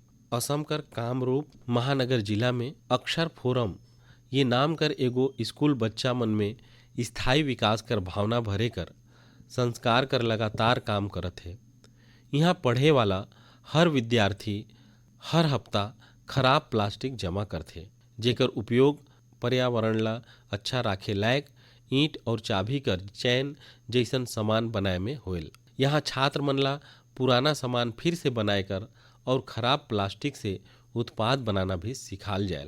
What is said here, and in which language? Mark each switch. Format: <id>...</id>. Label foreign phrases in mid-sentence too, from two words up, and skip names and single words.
<sck>असम कर कामरूप महानगर जिला में अक्षर फोरम ये नाम कर एगो स्कूल बच्चा मन में स्थायी विकास कर भावना भरे कर संस्कार कर लगातार काम करत है। यहाँ पढ़े वाला हर विद्यार्थी हर हफ्ता खराब प्लास्टिक जमा करथे, जेकर उपयोग पर्यावरण ला अच्छा राखे लायक ईंट और चाबी कर चैन जैसन सामान बनाए में होयल। यहाँ छात्र मन ला पुराना सामान फिर से बनाए कर और खराब प्लास्टिक से उत्पाद बनाना भी सिखाल जायल।</sck>